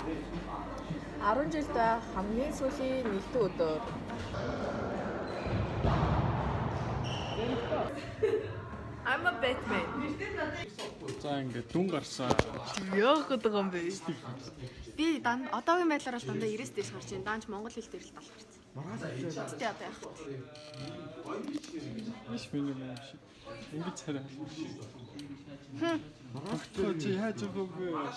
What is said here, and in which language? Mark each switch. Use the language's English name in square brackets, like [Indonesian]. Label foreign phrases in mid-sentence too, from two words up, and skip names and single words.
[Mongolian] 10 жилд хамгийн сүүлийн нэгдүгээр өдөр. [English] I'm a Batman. [Mongolian] За ингээд дүн гарсан. Яах гэдэг юм бэ? Би одоогийн байдлаар бол дандаа 90-с дээш гарч ийн. Даанч монгол хэл дээр л 70 гарсан. Тэ одоо яах вэ? Биш минь юм шиг. Ингээд царай. Маргааш чи яаж өгөө?